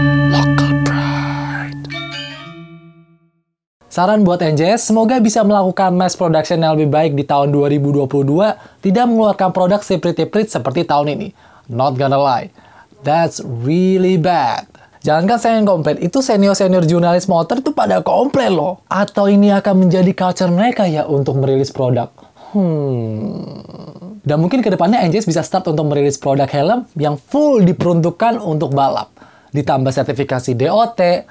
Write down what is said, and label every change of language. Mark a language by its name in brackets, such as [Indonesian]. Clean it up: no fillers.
[English] Local pride. [Indonesian] Saran buat NJS, semoga bisa melakukan mass production yang lebih baik di tahun 2022, tidak mengeluarkan produk seprit-seprit seperti tahun ini. [English] Not gonna lie, that's really bad. [Indonesian] Jangankan saya yang komplain, itu senior-senior jurnalis motor itu pada komplain loh. Atau ini akan menjadi culture mereka ya untuk merilis produk? Dan mungkin kedepannya NJS bisa start untuk merilis produk helm yang full diperuntukkan untuk balap. Ditambah sertifikasi DOT,